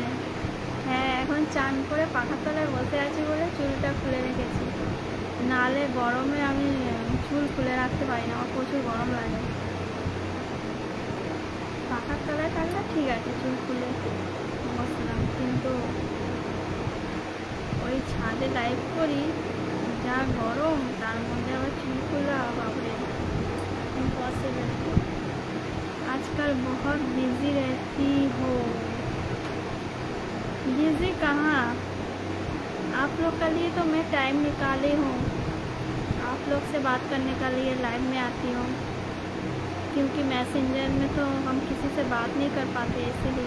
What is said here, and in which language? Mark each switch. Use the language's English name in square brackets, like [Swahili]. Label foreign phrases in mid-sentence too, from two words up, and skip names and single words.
[Bangla] হ্যাঁ, এখন চান করে পাখার তলায় বসে আছি বলে চুলটা খুলে রেখেছি, নাহলে গরমে আমি চুল খুলে রাখতে পারি না, আমার প্রচুর গরম লাগে। পাখার তলায় থাকলে ঠিক আছে, চুল খুলে বসলাম, কিন্তু ওই ছাদে লাইভ করি, যা গরম, তার মধ্যে আবার চুল খোলা, বাবরে, [Hindi] इम्पॉसिबल। आजकल बहुत बिजी रहती हो? बिजी कहाँ, आप लोग के लिए तो मैं टाइम निकाली हूँ, आप लोग से बात करने के लिए लाइव में आती हूँ, क्योंकि मैसेंजर में तो हम किसी से बात नहीं कर पाते, इसीलिए।